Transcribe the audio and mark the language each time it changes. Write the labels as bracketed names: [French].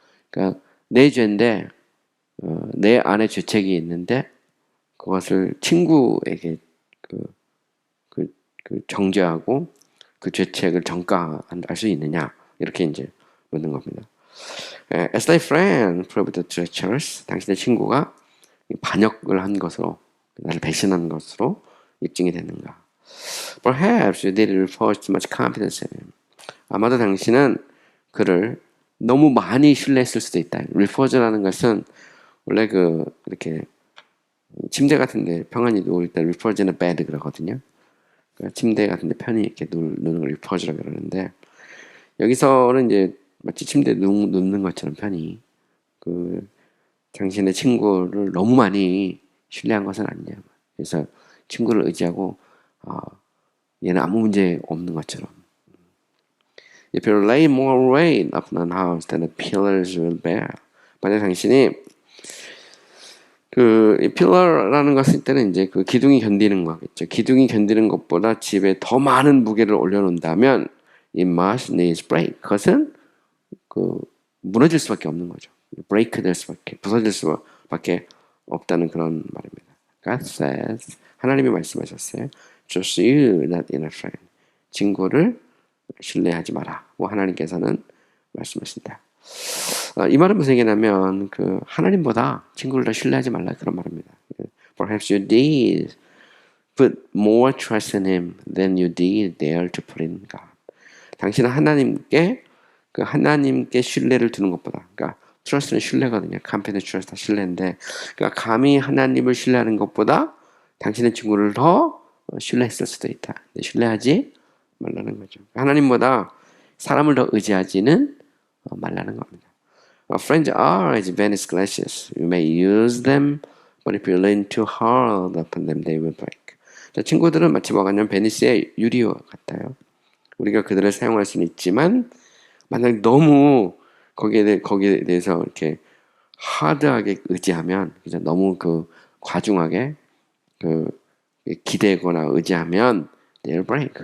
[Korean] 그러니까 내 죄인데 내 안에 죄책이 있는데 그것을 친구에게 정죄하고 그 죄책을 전가할 수 있느냐 이렇게 이제 묻는 겁니다. [English] As thy friend proved treacherous, [Korean] 당신의 친구가 반역을 한 것으로 나를 배신한 것으로 입증이 되는가? [English] Perhaps you did refer too much confidence in him. [Korean] 아마도 당신은 그를 너무 많이 신뢰했을 수도 있다. refuge라는 것은 원래 이렇게 침대 같은데 평안히 누울 때 refuge는 bed 그러거든요. 그러니까 침대 같은데 편히 이렇게 누는 걸 refuge라고 그러는데 여기서는 이제 마치 침대에 눕는 것처럼 편히 당신의 친구를 너무 많이 신뢰한 것은 아니냐. 그래서 친구를 의지하고 얘는 아무 문제 없는 것처럼. [English] If you lay more weight upon a house than the pillars will bear. [Korean] 만약 당신이 이 필러라는 거 쓸 때는 이제 기둥이 견디는 거겠죠. 기둥이 견디는 것보다 집에 더 많은 무게를 올려놓는다면 [English] it must needs break. [Korean] 그것은 무너질 수밖에 없는 거죠. break 될 수밖에, 부서질 수밖에 없다는 그런 말입니다. [English] God says, [Korean] 하나님이 말씀하셨어요. [English] Trust you not in a friend. [Korean] 친구를 신뢰하지 마라. 하나님께서는 말씀하신다. 이 말은 무슨 얘기냐면 하나님보다 친구를 더 신뢰하지 말라 그런 말입니다. [English] Perhaps you did put more trust in him than you did dare to put in God. [Korean] 당신은 하나님께 신뢰를 두는 것보다, 그러니까 trust는 신뢰거든요. confidence, trust 다 신뢰인데, 그러니까 감히 하나님을 신뢰하는 것보다 당신의 친구를 더 신뢰했을 수도 있다. 신뢰하지 말라는 거죠. 하나님보다 사람을 더 의지하지는 말라는 겁니다. [English] Friends are as Venice glaciers. You may use them, but if you lean too hard upon them, they will break. [Korean] 자, 친구들은 마치 뭐가 냐면 베니스의 유리와 같아요. 우리가 그들을 사용할 수는 있지만 만약 너무 거기에 대해서 이렇게 하드하게 의지하면, 그죠? 너무 그 과중하게 그 기대거나 의지하면 [English] they'll break.